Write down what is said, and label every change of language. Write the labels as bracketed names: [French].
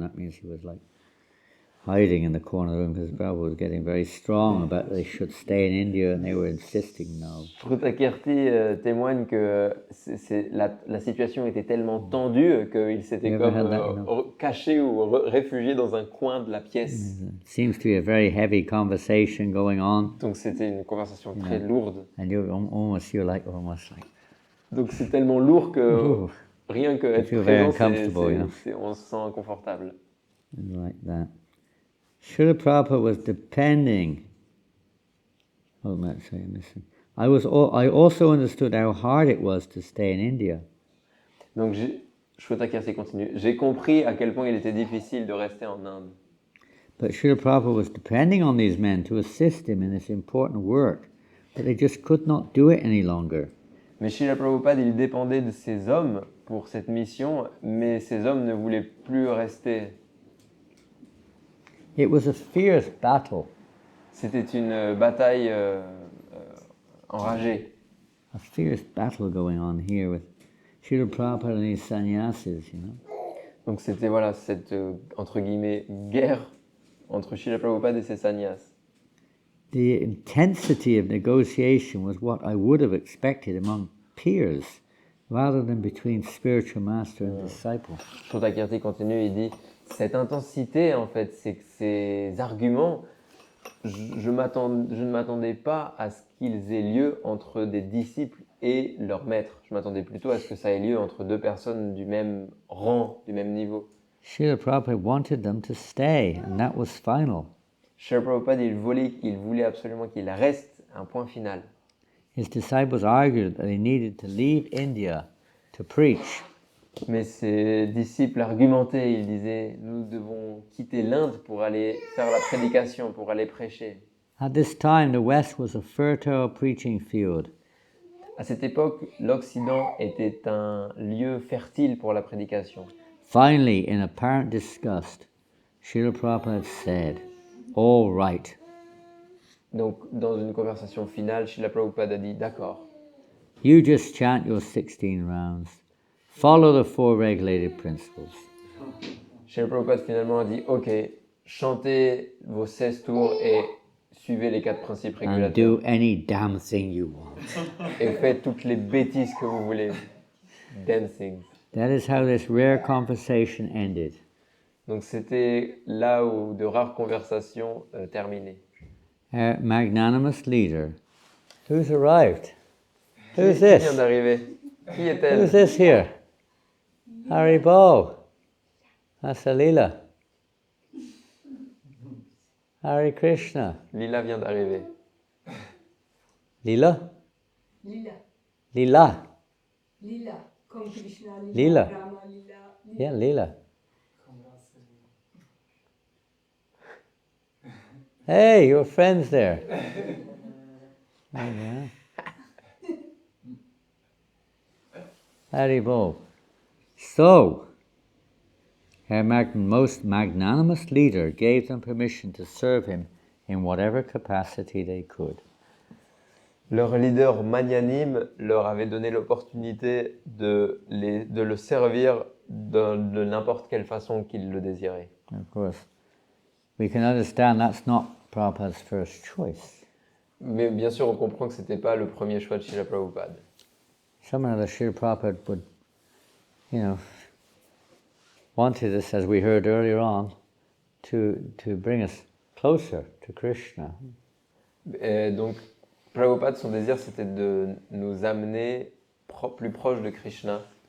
[English] That means he was like hiding in the corner of the room because Prabhupada was getting very strong about they should stay in India and they were insisting no. [French] Srutakirti témoigne que la situation était tellement tendue qu'il s'était comme caché ou réfugié dans un coin de la pièce. [English] It seems to be a very heavy conversation going on. [French] Donc c'était une conversation très lourde. [English] And you're almost like. [French] Donc c'est tellement lourd que rien que être [English] feel very [French] présent, [English] uncomfortable, [French] on se sent inconfortable. [English] And like that. Srila Prabhupada was depending. Oh, let's say I'm missing. I also understood how hard it was to stay in India. [French] Donc, Srutakirti continue. J'ai compris à quel point il était difficile de rester en Inde. [English] But Srila Prabhupada was depending on these men to assist him in this important work, but they just could not do it any longer. [French] Mais Srila Prabhupada, il dépendait de ces hommes pour cette mission, mais ces hommes ne voulaient plus rester. [English] It was a fierce battle. [French] C'était une bataille enragée. [English] A fierce battle going on here with Srila Prabhupada and these sannyasis, you know. [French] Donc c'était voilà cette entre guillemets guerre entre Srila Prabhupada et ses sannyas. [English] The intensity of negotiation was what I would have expected among peers, rather than between spiritual master and disciple. [French] Srutakirti continue, il dit cette intensité en fait, c'est que ces arguments, je ne m'attendais pas à ce qu'ils aient lieu entre des disciples et leur maître. Je m'attendais plutôt à ce que ça ait lieu entre deux personnes du même rang, du même niveau. [English] Srila Prabhupada wanted them to stay, and that was final. [French] Srila Prabhupada, il voulait absolument qu'il reste un point final. [English] His disciples argued that he needed to leave India to preach. [French] Mais ses disciples argumentaient, ils disaient, nous devons quitter l'Inde pour aller faire la prédication, pour aller prêcher. [English] At this time, the West was a fertile preaching field. [French] À cette époque, l'Occident était un lieu fertile pour la prédication. [English] Finally, in apparent disgust, Srila Prabhupada said, "All right." [French] Donc, dans une conversation finale, Srila Prabhupada a dit, d'accord, [English] You just chant your 16 rounds. Follow the 4 regulated principles. [French] Srila Prabhupada finalement a dit, ok, chantez vos 16 tours et suivez les 4 principes [English] And [French] régulateurs. [English] do any damn thing you want. [French] Et faites toutes les bêtises que vous voulez. [English] Dancing. That is how this rare conversation ended. [French] Donc c'était là où de rares conversations terminaient. [English] Our magnanimous leader. Who's arrived? Who's [French] Qui vient [English] this? [French] d'arriver? Qui est-elle? [English] Who's this here? Haribo. That's Lila. Hare Krishna. [French] Lila vient d'arriver. Lila? Lila. Lila. Lila. Comme Krishna, Lila. Lila. Rama, Lila. Lila. [English] Yeah, Lila. Hey, your friend's there. Oh, yeah. Haribo. So, her most magnanimous leader gave them permission to serve him in whatever capacity they could. [French] Leur leader magnanime leur avait donné l'opportunité de le servir de n'importe quelle façon qu'ils le désiraient. [English] Of course, we can understand that's not Prabhupada's first choice. [French] Mais bien sûr, on comprend que ce n'était pas le premier choix de Srila Prabhupada. [English] Somehow the Srila Prabhupada would, wanted us, as we heard earlier on, to bring us closer to Krishna. [French] Et donc, Prabhupada, son désir, c'était de nous amener plus proche de Krishna.